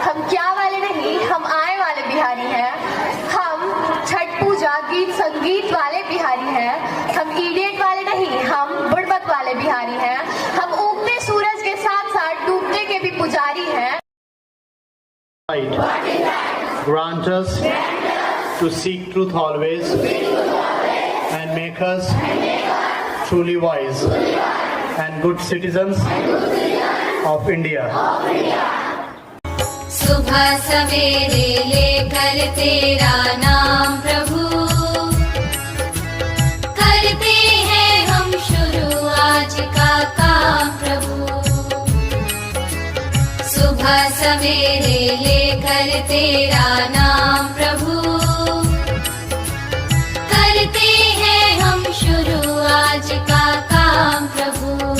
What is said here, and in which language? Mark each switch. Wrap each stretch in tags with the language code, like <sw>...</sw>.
<hi>क्या वाले नहीं, हम आए वाले बिहारी हैं। हम छठ पूजा गीत संगीत वाले बिहारी हैं। हम इडियट वाले नहीं, हम बुड़बक वाले बिहारी हैं। हम उगते सूरज के साथ साथ डूबते के भी पुजारी हैं।</hi> <en>Grant us to seek truth always and make us truly wise and good citizens of India.</en> <hi>सुबह सवेरे लेकर तेरा नाम प्रभु, करते हैं हम शुरू आज का काम प्रभु। सुबह सवेरे लेकर तेरा नाम प्रभु, करते हैं हम शुरू आज का काम प्रभु।</hi>